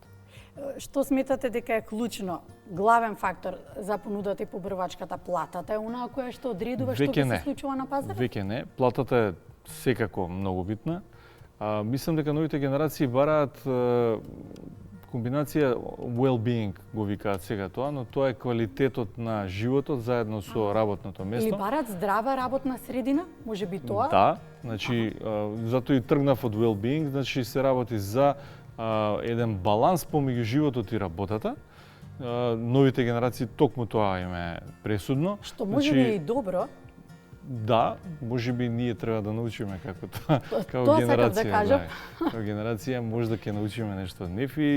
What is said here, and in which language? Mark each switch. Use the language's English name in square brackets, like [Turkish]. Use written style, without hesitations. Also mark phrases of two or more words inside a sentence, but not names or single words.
[Macedonian] Што сметате дека е клучно, главен фактор за понудата и побрвачката? Платата е онаа која што одредува што ќе се случува на пазарот? Веќе не. Платата е секако многу битна. Мислам дека новите генерации бараат комбинација well-being, го викаат сега тоа, но тоа е квалитетот на животот заедно со работното место. Или бараат здрава работна средина, можеби тоа? Да, значи затоа и тргнав од well-being, значи се работи за еден баланс помеѓу животот и работата. Новите генерации токму тоа им е пресудно. Што можеби и добро. Да, можеби ние треба да научиме како тоа, како тоа генерација. Да кажам. Како генерација може да ќе научиме нешто од нив и